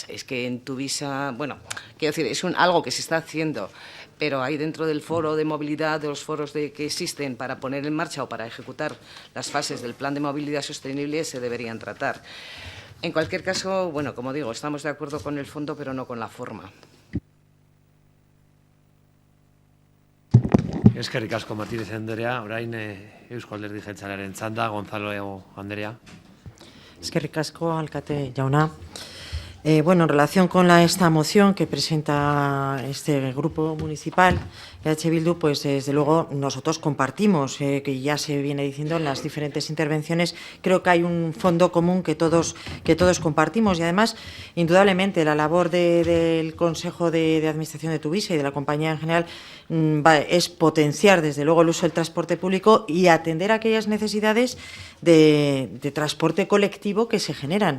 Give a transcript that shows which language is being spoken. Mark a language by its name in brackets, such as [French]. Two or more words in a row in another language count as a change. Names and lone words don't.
[Spanish] Es que en Tuvisa, bueno, quiero decir, es algo que se está haciendo, pero hay dentro del foro de movilidad, de los foros que existen para poner en marcha o para ejecutar las fases del plan de movilidad sostenible, se deberían tratar. En cualquier caso, bueno, como digo, estamos de acuerdo con el fondo, pero no con la forma. [Basque] Eskerrik asko Martínez Andrea, orain Eusko Alderdi Jeltzalearen txanda, Gonzalo Andrea. Eskerrik asko, alkate jauna. [Spanish] Bueno, en relación con esta moción que presenta este grupo municipal, EH Bildu, pues desde luego nosotros compartimos, que ya se viene diciendo en las diferentes intervenciones, creo que hay un fondo común que todos compartimos, y además, indudablemente, la labor del Consejo de Administración de Tuvisa y de la compañía en general es potenciar, desde luego, el uso del transporte público y atender aquellas necesidades de transporte colectivo que se generan.